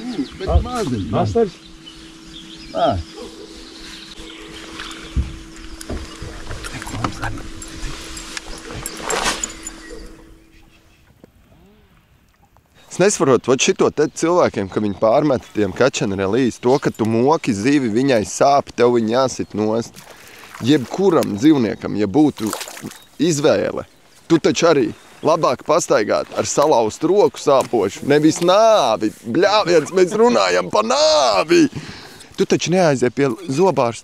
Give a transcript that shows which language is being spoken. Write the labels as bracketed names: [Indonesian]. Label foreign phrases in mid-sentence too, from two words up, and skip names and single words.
[Latvian] Bet maziņ. Astars? Ā. Es nesaprotu, šito te cilvēkiem, ka viņi pārmeta tiem [English] catch and release, [Latvian] to, ka tu moki zivi, viņai sāp, tev viņa jāsit nost. Jebkuram dzīvniekam, ja būtu izvēle, tu taču arī labāk pastaigāt ar salaustu roku sāpošu, nevis nāvi. Bļāviens, mēs runājam pa nāvi. Tu taču neaiziet pie zobārsta.